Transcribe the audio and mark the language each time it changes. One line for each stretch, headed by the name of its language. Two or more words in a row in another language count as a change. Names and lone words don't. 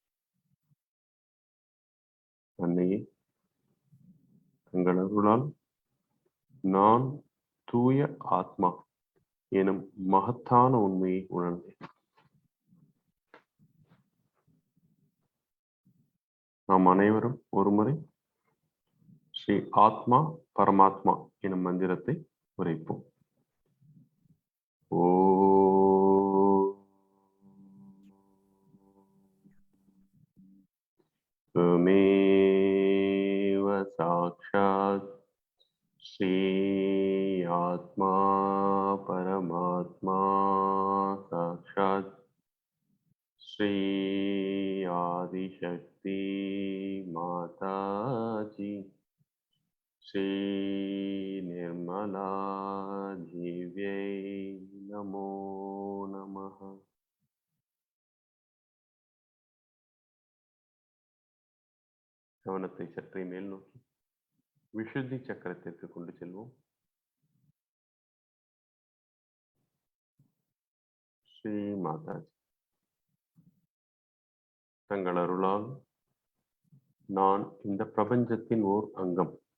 Tamil: அன்னையே, தங்கள் அருளால் நான் தூய ஆத்மா எனும் மகத்தான உண்மையை உணர்ந்தேன். நாம் அனைவரும் ஒருமுறை ஸ்ரீ ஆத்மா பரமாத்மா எனும் மந்திரத்தை உரைப்போம்.
Sanskrit: ஓ त्वमेव साक्षात् श्री आत्मा परमात्मा साक्षात् श्री आदिशक्ति माता जी श्री निर्मला दिव्यै नमो नमः.
Tamil: கவனத்தை சற்றே மேல் நோக்கி விஷுத்தி சக்கரத்திற்கு கொண்டு செல்வோம். ஸ்ரீ மாதாஜி, தங்கள் அருளால் நான் இந்த பிரபஞ்சத்தின் ஓர் அங்கம்.